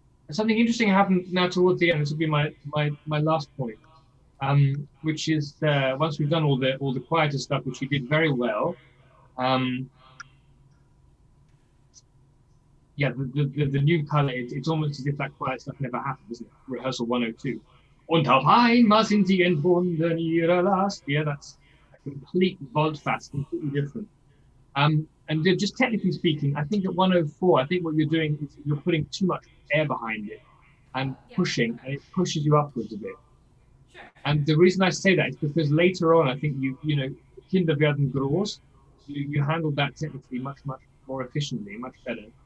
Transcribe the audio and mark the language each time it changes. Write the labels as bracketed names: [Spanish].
[English] Something interesting happened now towards the end. This will be my last point, which is once we've done all the quieter stuff, which you did very well. Yeah, the new color, it's almost as if that quiet stuff never happened, isn't it? Rehearsal 102. [German] Und auf einmal sind die entbunden ihrer Last. [English] Yeah, that's a complete volte-face, completely different. And just technically speaking, I think at 104, I think what you're doing is you're putting too much air behind it and pushing, and it pushes you upwards a bit. Sure. And the reason I say that is because later on, I think you know, [German] Kinder werden groß, [English] you handled that technically much more efficiently, much better.